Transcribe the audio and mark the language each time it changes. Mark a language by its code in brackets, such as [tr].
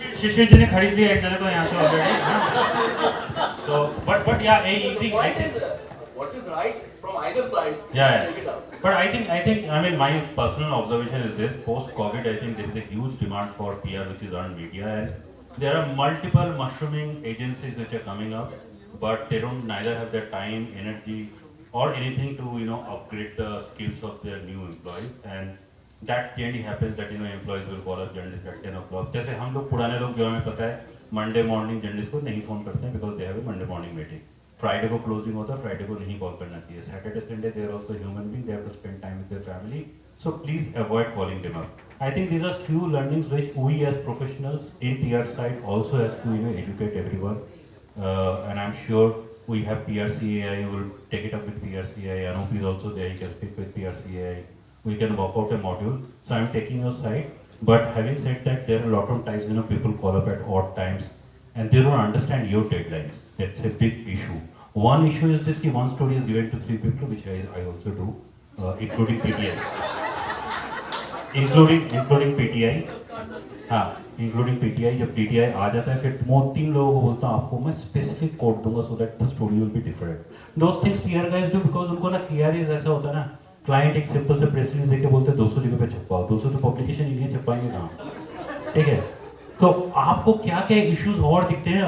[hi] शिशिर जी ने खरीद लिया एक जगह को यहाँ से already. [en] So but yeah, I think What is right from either side? Yeah. Take it out. But I mean, my personal observation is this: post-COVID, I think there is a huge demand for PR, which is earned media, and there are multiple mushrooming agencies which are coming up, but they don't neither have the time, energy, or anything to upgrade the skills of their new employees, and that generally happens that employees will call up journalists at 10 o'clock. [hi] जैसे हम लोग पुराने लोग जो हमें पता है Monday morning journalist को नहीं phone करते हैं [en] because they have a Monday morning meeting. [hi] Friday को closing होता है, Friday को नहीं call करना चाहिए. [en] Saturday, Sunday they are also human beings, they have to spend time with their family. So please avoid calling them up. I think these are few learnings which we as professionals in PR side also has to educate everyone. And I'm sure we have PRCAI, will take it up with PRCAI. Anup is also there, he can speak with PRCAI. We can work out a module. So I'm taking your side. But having said that, there are a lot of times people call up at odd times and they don't understand your deadlines. That's a big issue. One issue is this: one story is given to 3 people, which I also do, including PTI. including PTI. हाँ, including PTI. [hi] जब PTI आ जाता है, फिर मैं 3 लोगों को बोलता हूँ आपको मैं specific code दूंगा [en] so that the story will be different. Those things PR guys do because [hi] उनको ना KRAs ऐसा होता है ना, क्लाइंट एक सिंपल से प्रेस रिलीज देके बोलते हैं 200 जगह पे छपवाओ. 200 तो पब्लिकेशन इंडिया छपवाएंगे कहाँ? ठीक है. तो आपको क्या क्या इश्यूज और दिखते हैं?